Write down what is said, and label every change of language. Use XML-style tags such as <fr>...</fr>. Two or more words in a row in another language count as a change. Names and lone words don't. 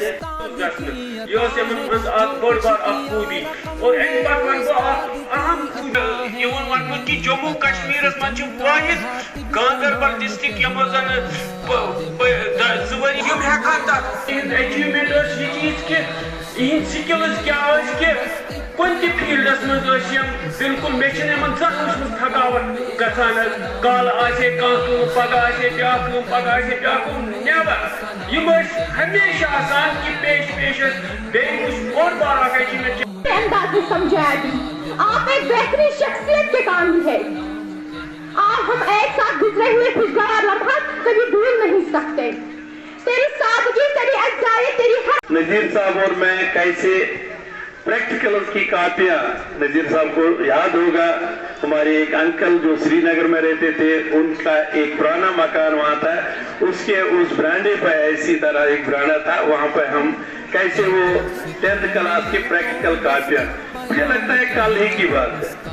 <ks>یہ ٲس یِمن منٛز اکھ بٔڑ بار اکھ خوٗبی، اور اَمہِ پتہٕ وَنہٕ بہٕ اکھ اہم خوٗبی یِوان وَننہٕ کہِ جموں کشمیٖرس منٛز چھِ واحد گاندربل ڈسٹرکٹ یِمو زن 2 ؤری یِم ہٮ۪کان تتھ یِہنٛز ایچیومنٹ ٲس یہِ چیٖز کہِ یِہنٛدۍ سِکلز کیٛاہ ٲسۍ کہِ کُنہِ تہِ فیٖلڈس منٛز ٲسۍ یِم بِلکُل مےٚ چھِنہٕ یِمن زانٛہہ وٕچھمٕژ تھکاوٹ گژھان حظ۔ کالہٕ آسہِ ہے کانٛہہ کٲم، پگاہ آسہِ ہے بیٛاکھ کٲم، پگاہ آسہِ ہے بیٛاکھ کٲم، نیبر یِم ٲسۍ ہمیشہ آسان کہِ پیش ٲسۍ بیٚیہِ یُس بوٚڑ بار اکھ ایچیومنٹ چھِ</ks> <ur>انداز میں سمجھایا بھی، آپ ایک بہترین شخصیت کے کامل ہے، اور ہم ایک ساتھ گزرے ہوئے خوشگوار لمحات کبھی بھول نہیں سکتے۔ تیری سادگی، تیری اجزائی، تیری ہر نذیر صاحب اور میں کیسے پریکٹیکلز کی کاپیاں، نذیر صاحب کو یاد ہوگا ہمارے ایک انکل جو سری نگر میں رہتے تھے، ان کا ایک پرانا مکان وہاں تھا، اس کے اس برانڈے پہ ایسی طرح ایک برانڈا تھا، وہاں پہ ہم کیسے وہ 10th کلاس کی پریکٹیکل کاپیاں، مجھے لگتا ہے کل ہی کی بات ہے۔</ur>